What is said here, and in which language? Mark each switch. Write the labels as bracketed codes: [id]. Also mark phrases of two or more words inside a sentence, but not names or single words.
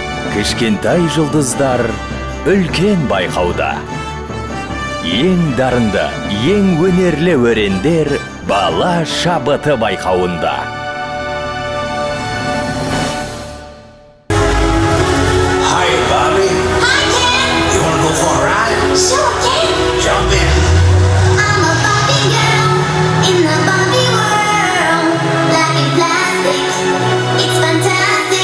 [kk] Кішкентай жұлдыздар үлкен байқауда. Ең дарынды, ең өнерлі өрендер бала шабыты байқауында. [en] Hi, Bobby. Hi, Ken. You wanna go for a ride? Sure, Ken. Jump in. I'm a Barbie girl in the Barbie world. Life in plastic, it's fantastic.